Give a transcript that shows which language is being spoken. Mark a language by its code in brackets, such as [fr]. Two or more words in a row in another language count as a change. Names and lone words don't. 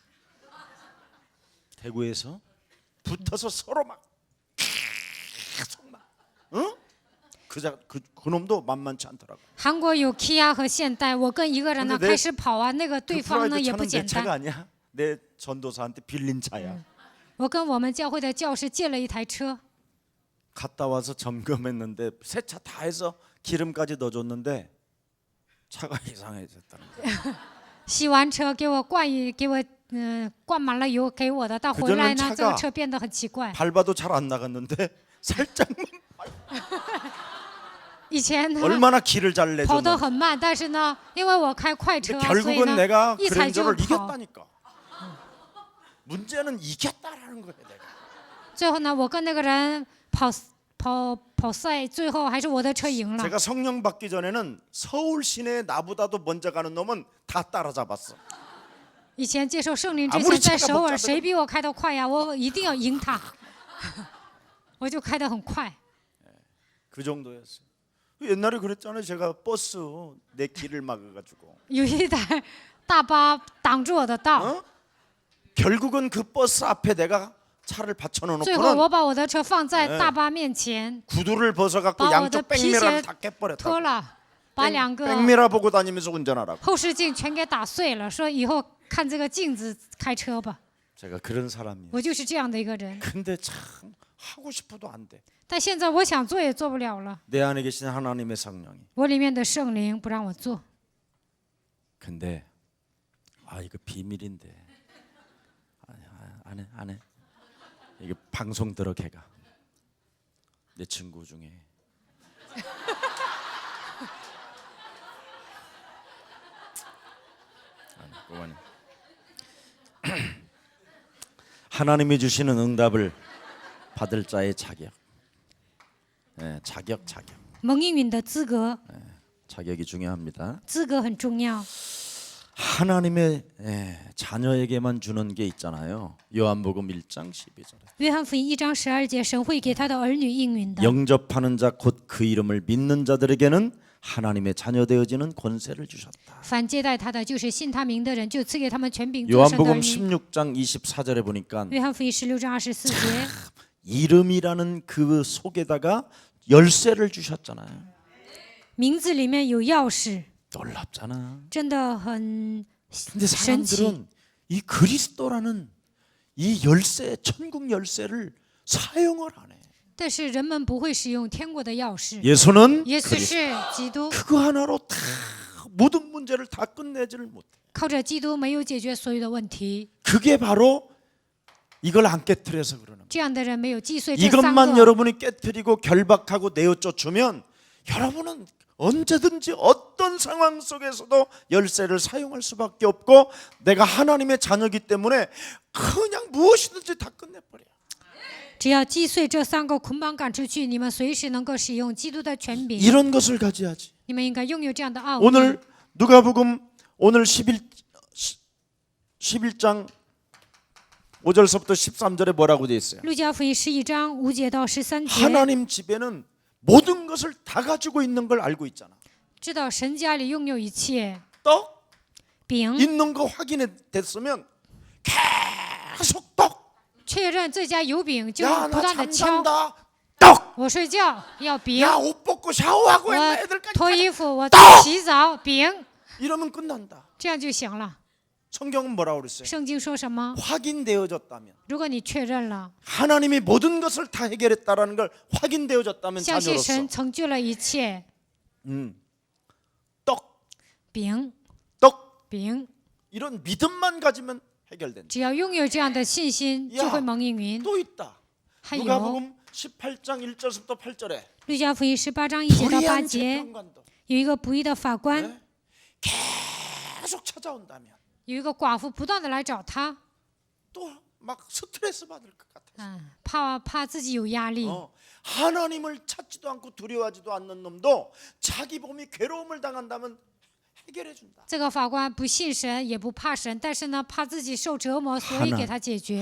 [ko] 대구에서 붙어서 서로 막 계속 막, 응? 그 놈도 만만치 않더라고. [zh] 韩国有 Kia 和现代，我跟一个人呢 [ko] 근데 내 [zh] 开始跑啊，那个 [ko] 그 [zh] 对方呢 [ko] 프라이드 [zh] 也不 [ko] 차는 내 [zh] 简 [ko] 차가 [zh] 单。 [ko] 아니야. 내 전도사한테 빌린 차야. [zh] 我跟我们教会的教师借了一台车， [ko] 갔다 와서 점검했는데 세차 다 해서 기름까지 넣어줬는데 차가 이상해졌다는 거야. [zh] 洗完车给我灌满了油给我的，到回来呢 [ko] 그전엔 [zh] 这个 [ko] 차가 [zh] 车变得很奇怪。 [ko] 밟아도 잘 안 나갔는데 살짝만 [zh] 以前呢 [ko] 얼마나 길을 잘 [zh] 跑得 [ko] 내줬는데 [zh] 很慢，但是呢，因为我开快车， [ko] 근데 [zh] 所以 [ko] 결국은 [zh] 呢 [ko] 내가 [zh] 一踩就 [ko] 그랜저를 [zh] 跑。 [ko] 이겼다니까. 문제는 이겼다라는 거야 내가. [zh] 最后呢，我跟那个人跑赛，最后还是我的车赢了。 [ko] 제가 성령 받기 전에는 서울 시내에 나보다도 먼저 가는 놈은 다 따라잡았어. [zh] 以前接受圣灵之 [ko] 아무리 [zh] 前，在 [ko] 차가 [zh] 首尔 [ko] 복잡해도 [zh] 谁比我开得快呀？我一定要赢他，我就开得很快。 [ko] 그 정도였어요. 옛날에 그랬잖아요. 제가 버스 내 길을 막아가지고. [zh] 有一台大巴挡住我的道， [ko] 어? 결국은 그 버스 앞에 내가 차를 [zh] 最后 [ko] 받쳐놓고는 [zh] 我把我的车放在大巴面前， [ko] 구두를 벗어갖고 아, 양쪽 내 피시에 백미러를 다 [zh] 脱 [ko] 깨버렸다. [zh] 了，把两个 [ko] 백미러 보고 다니면서 운전하라고. [zh] 后视镜全给打碎了，说以后看这个镜子开车吧。 [ko] 제가 그런 사람이에요. [zh] 我就是这样的一个人， [ko] 근데 참 하고 싶어도 안 돼. [zh] 但现在我想做也做不了了， [ko] 내 안에 계신 하나님의 성령이. [zh] 我里面的圣灵不让我做。 [ko] 근데 이거 비밀인데. 안 해. 이게 방송 들어 걔가. 내 친구 중에. 그거는 하나님이 주시는 응답을 받을 자의 자격. 네, 자격. [zh] 蒙应允的资格， [ko] 자격이 중요합니다. [zh] 资格很重要。 [ko] 하나님의 자녀에게만 주는 게 있잖아요. 요한복음 1장 12절에 [zh] 约翰福音1章12节，神会给他的儿女应允的。 [ko] 영접하는 자 곧 그 이름을 믿는 자들에게는 하나님의 자녀 되어지는 권세를 주셨다. [zh] 凡接待他的，就是信他名的人，就赐给他们权柄做神的儿 [ko] 요한복음 [zh] 女。 [ko] 16장 24절에 보니까 [zh] 约翰福音16章24节， [ko] 이름이라는 그 속에다가 열쇠를 주셨잖아요. [zh] 名字里面有钥匙， [ko] 놀랍잖아. [zh] 真的很 [ko] 근데 [zh] 神奇。 [ko] 사람들은 이 그리스도라는 이 열쇠, 천국 열쇠를 사용을 안 해. [zh] 但是人们不会使用天国的钥匙。 [ko] 예수는 [zh] 耶稣是基督， [ko] 그거 하나로 다 모든 문제를 다 끝내지를 못해. [zh] 靠着基督没有解决所有的问题。 [ko] 그게 바로 이걸 안 깨트려서 그러는 거예요. [zh] 这样的人没有击碎这三 [ko] 이것만 [zh] 个。 [ko] 여러분이 깨트리고 결박하고 내어쫓으면 여러분은 언제든지 어떤 상황 속에서도 열쇠를 사용할 수밖에 없고 내가 하나님의 자녀이기 때문에 그냥 무엇이든지 다 끝내버려. [zh] 只要击碎这三个捆绑赶出去，你们随时能够使用基督的权柄。 [ko] 이런 것을 가져야지. [zh] 你们应该拥有这样的奥秘。 [ko] 오늘 누가복음 오늘 11장 5절서부터 13절에 뭐라고 돼 있어요? [zh] 路加福音11章5节到13节， [ko] 하나님 집에는 모든 것을 다 가지고 있는 걸 알고 있잖아. [zh] 知道神家里拥有一切， [ko] 떡 [zh] 饼 [ko] 있는 거 확인이 됐으면 계속 떡. [zh] 确认这家有饼，就 [ko] 야, [zh] 不 [ko] 나 [zh] 断的敲。 [ko] 잠잔다. 떡. [zh] 我睡觉要饼， [ko] 야, 옷 벗고 샤워하고 했나 [zh] 我 [ko] 애들까지 [zh] 脱衣服，我洗澡，饼， [ko] 이러면 끝난다. [zh] 这样就行了。 [ko] 성경은 뭐라고 그랬어요? [zh] 圣经说什么？ [ko] 확인되어졌다면 [zh] 如果你确认了， [ko] 하나님이 모든 것을 다 해결했다라는 걸 확인되어졌다면 [zh] 相信 [ko] 자녀로서 [zh] 神成就了一切， [ko] 떡, [zh] 饼 [ko] 떡 [zh] 饼， [ko] 이런 믿음만 가지면 해결된다. [zh] 只要拥有这样的信心， [ko] 야 [zh] 就会蒙应允。 [ko] 또 있다. [zh] 还有 [ko] 누가복음 18장 1절부터 8절에 [zh] 路加福音18章1节到8 [ko] 불의한 [zh] 节， [ko] 재판관도 [zh] 有一个不义的法官， [ko] 네? 계속 찾아온다면 [zh] 有一个寡妇不断的来找他， [ko] 또 막 스트레스 받을 것 같아서 [zh] 怕自己有压力。 [ko] 하나님을 찾지도 않고 두려워하지도 않는 놈도 자기 몸이 괴로움을 당한다면 해결해 준다. [zh] 这个法官不信神，也不怕神，但是呢，怕自己受折磨，所以给他解决。